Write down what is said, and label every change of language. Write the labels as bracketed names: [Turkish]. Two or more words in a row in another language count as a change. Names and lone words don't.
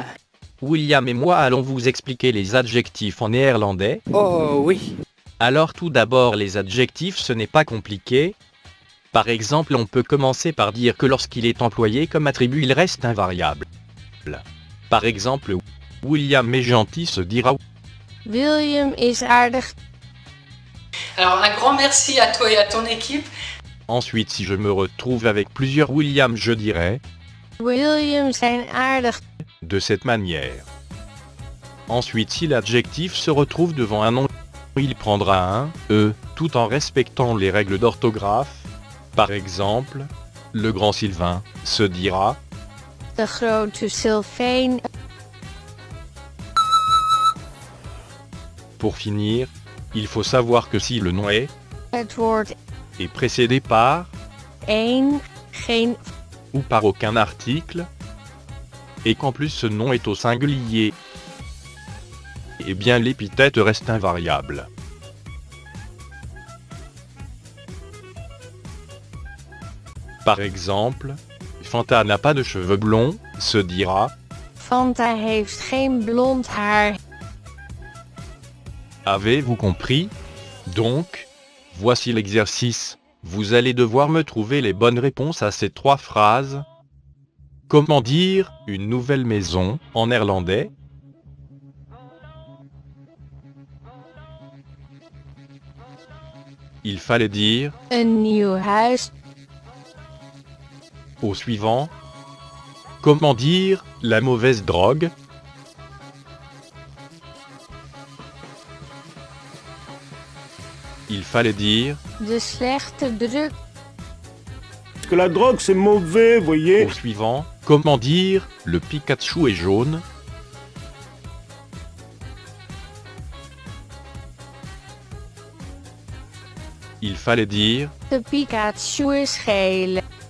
[French] William et moi allons vous expliquer les adjectifs en néerlandais. Oh oui. Alors tout d'abord les adjectifs ce n'est pas compliqué. Par exemple on peut commencer par dire que lorsqu'il est employé comme attribut il reste invariable. Par exemple, William est gentil se dira [Dutch] William is aardig. [French] Alors un grand merci à toi et à ton équipe. Ensuite si je me retrouve avec plusieurs William je dirais [Dutch] William zijn aardig. [French] de cette manière. Ensuite si l'adjectif se retrouve devant un nom, il prendra un « e » tout en respectant les règles d'orthographe. Par exemple, le grand Sylvain se dira [Dutch] De grote Sylvain. [French] Pour finir, il faut savoir que si le nom est [Dutch] Het woord [French] précédé par [Dutch] één, geen, [French] ou par aucun article, et qu'en plus ce nom est au singulier, eh bien l'épithète reste invariable. Par exemple, Fanta n'a pas de cheveux blonds, se dira [Dutch] Fanta heeft geen blond haar. [French] Avez-vous compris? Donc, voici l'exercice. Vous allez devoir me trouver les bonnes réponses à ces trois phrases. Comment dire une nouvelle maison en néerlandais? Il fallait dire [Dutch] Een nieuw huis. [French] au suivant. Comment dire la mauvaise drogue? Il fallait dire [Dutch] De slechte druk. [French] Parce que la drogue c'est mauvais, voyez. au suivant. Comment dire le Pikachu est jaune? Il fallait dire [Dutch] De Pikachu is geel.